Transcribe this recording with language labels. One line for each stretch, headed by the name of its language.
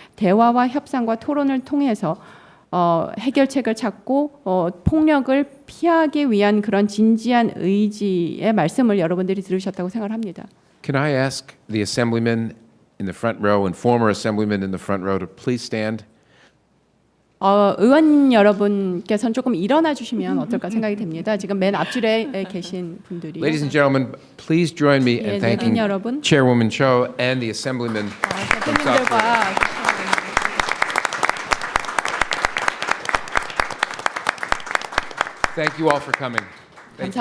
Korean: 대화와 협상과 토론을 통해서 해결책을 찾고 폭력을 피하기 위한 그런 진지한 의지의 말씀을 여러분들이 들으셨다고 생각을 합니다.
English: Can I ask the assemblyman in the front row and former assemblyman in the front row to please stand?
Korean: 의원 여러분께서는 조금 일어나 주시면 어떨까 생각이 됩니다. 지금 맨 앞줄에 계신 분들이.
English: Ladies and gentlemen, please join me in thanking
Korean: 여러분.
English: Chairwoman Cho and the assemblyman from South Korea. Thank you all for coming. Thank you.